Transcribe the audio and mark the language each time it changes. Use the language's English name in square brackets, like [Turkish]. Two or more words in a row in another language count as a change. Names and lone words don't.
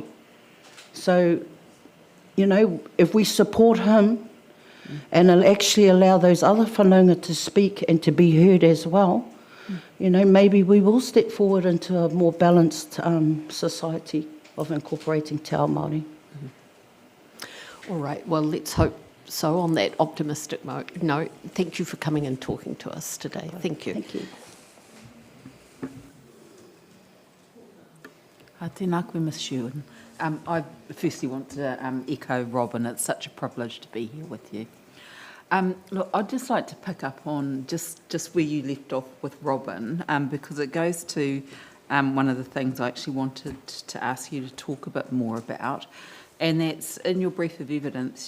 [English] So, you know, if we support him and actually allow those other whanaunga to speak and to be heard as well, you know, maybe we will step forward into a more balanced society of incorporating [Māori] te ao Māori. [English] All right, well, let's hope so on that optimistic note. Thank you for coming and talking to us today. Thank you. Thank you. [Māori] Tēnā koe, [English] Ms. Sherwin. I firstly want to echo Robin. It's such a privilege to be here with you. Look, I'd just like to pick up on just where you left off with Robin, because it goes to one of the things I actually wanted to ask you to talk a bit more about, and that's in your brief of evidence